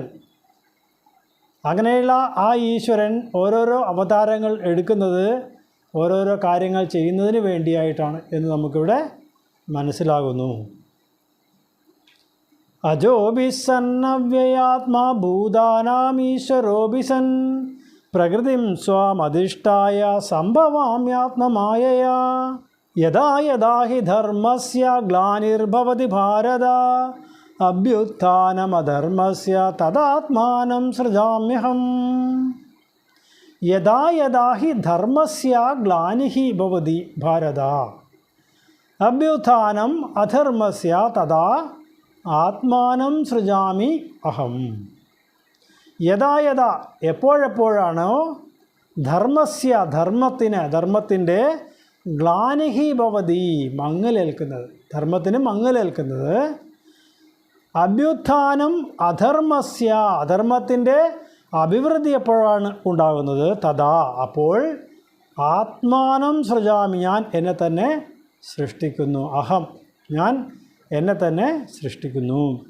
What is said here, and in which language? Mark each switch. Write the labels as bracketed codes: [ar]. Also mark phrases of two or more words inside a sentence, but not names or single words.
[ml] അങ്ങനെയുള്ള ആ ഈശ്വരൻ ഓരോരോ അവതാരങ്ങൾ എടുക്കുന്നത് ഓരോരോ കാര്യങ്ങൾ ചെയ്യുന്നതിന് വേണ്ടിയായിട്ടാണ് എന്ന് നമുക്കിവിടെ മനസ്സിലാകുന്നു. [sa] अजोभिसन्नव्ययात्मा भूतानामीश्वरोभिसन् प्रकृतिं स्वामधिष्ठाय संभवाम्यात्ममायया. यथा यथा हि धर्मस्य ग्लानिर्भवति भारत अभ्युत्थानमधर्मस्य तदात्मानं सृजाम्यहम्. यथा यथा हि धर्मस्य ग्लानिः भवति भारत अभ्युत्थानं अधर्मस्य तथा आत्मानं सृजामि अहम्. यथा यथा [ml] എപ്പോഴെപ്പോഴാണോ ധർമ്മസ്യ ധർമ്മത്തിൻ്റെ [sa] ग्लानिः भवति [ml] മങ്ങലേൽക്കുന്നത്, ധർമ്മത്തിന് മങ്ങലേൽക്കുന്നത്, [sa] अभ्युत्थानं अधर्मस्य [ml] അധർമ്മത്തിൻ്റെ അഭിവൃദ്ധി എപ്പോഴാണ് ഉണ്ടാകുന്നത്, തഥാ അപ്പോൾ [sa] आत्मानं सृजामि [ml] ഞാൻ എന്നെ തന്നെ സൃഷ്ടിക്കുന്നു, അഹം ഞാൻ എന്നെ തന്നെ സൃഷ്ടിക്കുന്നു.